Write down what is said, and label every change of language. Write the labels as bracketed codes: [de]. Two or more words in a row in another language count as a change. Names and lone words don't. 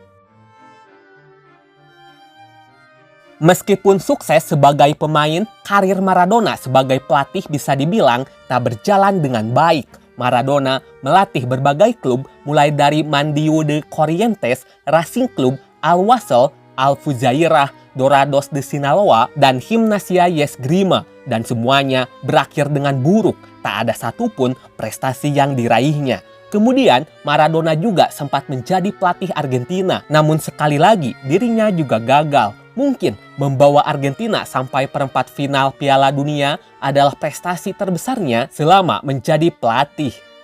[id] Meskipun sukses sebagai pemain, karir Maradona sebagai pelatih bisa dibilang tak berjalan dengan baik. Maradona melatih berbagai klub mulai dari Mandio de Corrientes, Racing Club, Al-Wasl, Al-Fujairah, Dorados de Sinaloa, dan Gimnasia Esgrima. Dan semuanya berakhir dengan buruk, tak ada satupun prestasi yang diraihnya. Kemudian Maradona juga sempat menjadi pelatih Argentina, namun sekali lagi dirinya juga gagal. Mungkin membawa Argentina sampai perempat final Piala Dunia adalah prestasi terbesarnya selama menjadi pelatih.